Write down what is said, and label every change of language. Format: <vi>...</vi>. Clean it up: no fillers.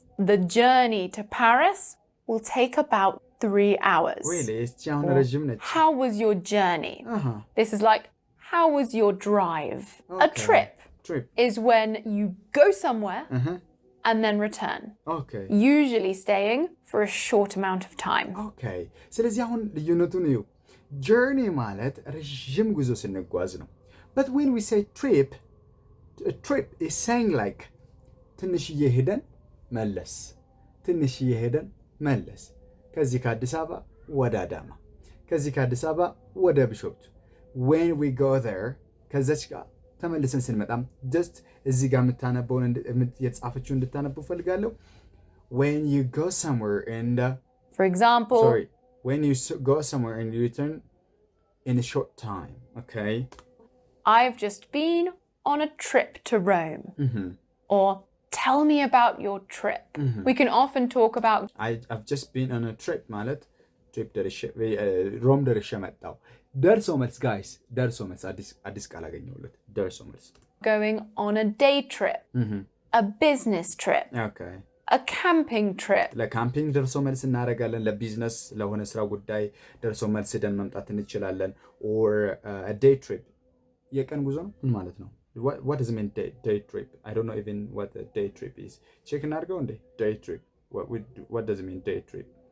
<en>The journey to Paris will take about 3 hours. Really? How was your journey? This is like, how was your drive? Okay. A trip is when you go somewhere and then return. Okay. Usually staying for a short amount of time. Okay.</en> <am>ስለዚህ አሁን ልዩነቱን እዩ። journey ማለት ረዥም ጉዞ ስንጓዝ ነው።</am> <en>But when we say trip, a trip is saying like</en> <am>ትንሽዬ ሄደን መለስ፣ ትንሽዬ ሄደን መለስ። ከዚህ ከአዲስ አበባ ወደ አዳማ፣ ከዚህ ከአዲስ አበባ ወደ ቢሾፍቱ።</am> <en>when we go there</en> <am>ከዛች ጋር ተመልሰን ስንመጣም just እዚህ ጋር የምታነበውን የተጻፈችው እንድታነቡ ፈልጋለሁ።</am> <en>when you go somewhere and for example, when you go somewhere and you return in a short time. Okay, I've just been on a trip to Rome. Or tell me about your trip. We can often talk about I've just been on a trip</en> <am>ማለት trip ሮም ደርሼ መጣሁ። ደርሶ መልስ guys ደርሶ መልስ አዲስ ቃል አገኘሁለት። ደርሶ መልስ</am> <en>going on a day trip, a business trip, okay, a camping trip.</en> <am>ለካምፒንግ ደርሶ መልስ እናደርጋለን። ለቢዝነስ ለሆነ ስራ ጉዳይ ደርሶ መልስ ሄደን መምጣት እንችላለን።</am> <en>or a day trip</en> <am>የቀን ጉዞ ነው ምን ማለት ነው?</am> <en>What does it mean day trip? I don't know even what a day trip is. Check and go on day trip. What does it mean day trip?</en>